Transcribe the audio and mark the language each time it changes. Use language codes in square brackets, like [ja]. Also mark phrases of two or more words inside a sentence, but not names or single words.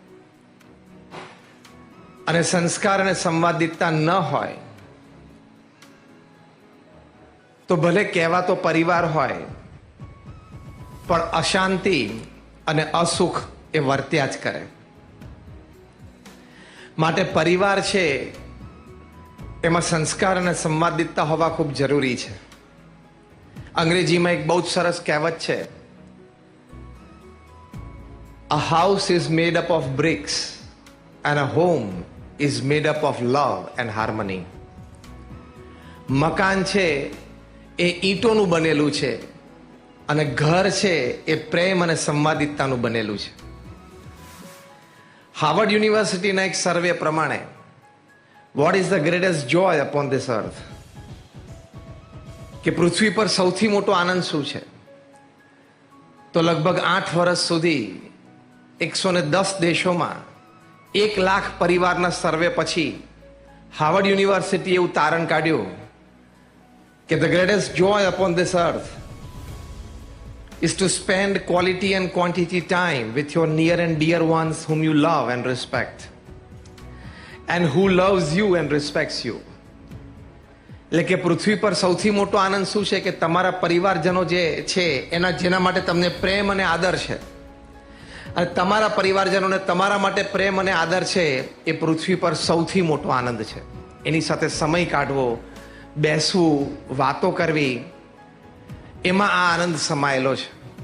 [gu] અને સંસ્કાર અને સંવાદિતતા ન હોય તો ભલે કહેવાતો પરિવાર હોય પણ અશાંતિ અને અસુખ એ વર્ત્યા જ કરે. માટે પરિવાર છે એમાં સંસ્કાર અને સંવાદિતતા હોવા ખૂબ જરૂરી છે. અંગ્રેજીમાં એક બહુ જ સરસ કહેવત છે, [en] A house is made up of bricks and a home is made up of love and harmony. [gu] મકાન છે એ ઈંટોનું બનેલું છે અને ઘર છે એ પ્રેમ અને સંવાદિતતાનું બનેલું છે. હાર્વર્ડ યુનિવર્સિટીના એક સર્વે પ્રમાણે [en] What is the greatest joy upon this earth, [gu] કે પૃથ્વી પર સૌથી મોટો આનંદ શું છે? તો લગભગ 8 વર્ષ સુધી 110 દેશોમાં 1 લાખ પરિવારના સર્વે પછી હાર્વર્ડ યુનિવર્સિટીએ એવું તારણ કાઢ્યું કે [en] the greatest joy upon this earth is to spend quality and quantity time with your near and dear ones whom you love and respect and who loves you and respects you. [gu] એટલે કે પૃથ્વી પર સૌથી મોટો આનંદ શું છે? કે તમારા પરિવારજનો જે છે એના જેના માટે તમને પ્રેમ અને આદર છે, અને તમારા પરિવારજનોને તમારા માટે પ્રેમ અને આદર છે, એ પૃથ્વી પર સૌથી મોટો આનંદ છે. એની સાથે સમય કાઢવો, બેસવું, વાતો કરવી, એમાં આ આનંદ સમાયેલો છે.